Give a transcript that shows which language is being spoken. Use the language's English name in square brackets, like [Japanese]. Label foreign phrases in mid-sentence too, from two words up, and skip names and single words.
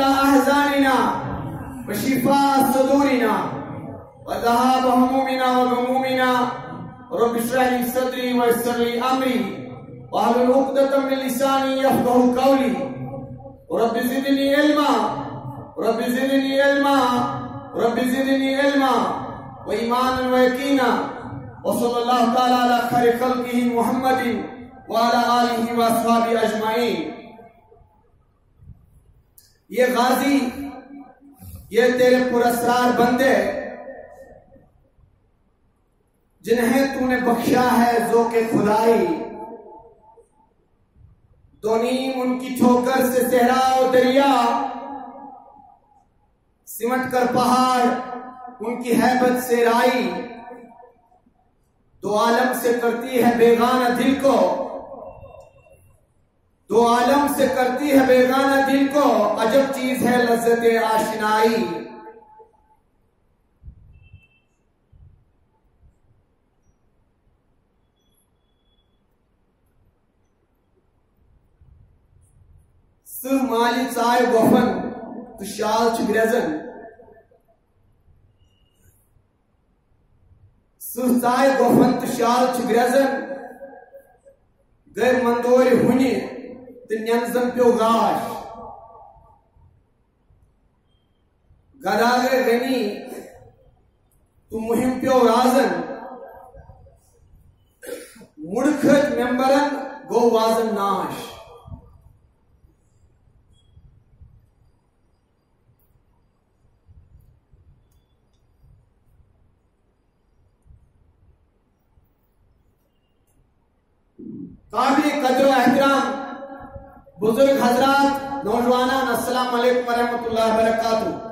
[Arabic] أحزاننا وشفاء صدورنا وذهاب همومنا وغمومنا رب اشرح لي صدري ويسر لي أمري واحلل عقدة من لساني يفقهوا قولي رب زدني علما رب زدني علما رب زدني علما وإيمانا ويقينا وصلى الله تعالى على خير خلقه محمد وعلى آله وأصحابه أجمعين [Urdu] یہ غازی یہ تیرے پراسرار بندے جنہیں تو نے بخشا ہے ذوق خدائی دو نیم ان کی ٹھوکر سے صحرا و دریا سمٹ کر پہاڑ ان کی ہیبت سے رائی دو عالم سے کرتی ہے بیگانہ دل کو دو عالم سے کرتی ہے بیگانہ دل کو عجب چیز ہے لذت آشنائی [Kashmiri] سہ مالی ژائے گۄپھن تو شال چھُ گرٛٮ۪زن سہ ژائے گۄپھن تو شال چھُ گرٛٮ۪زن گٔے مندورِ ہُنہِ تہٕ نٮ۪نٛزن پیوٚو گاش گدا گٔے غنی تہٕ مُہِم پیوٚو رازن مُڑٕ کھٔتۍ مٮ۪مبرن گوٚو وازن ناش [Urdu] قابل قدر و احترام بزرگ حضرات نوجوانان [Arabic] السلام علیکم ورحمۃ اللہ وبرکاتہ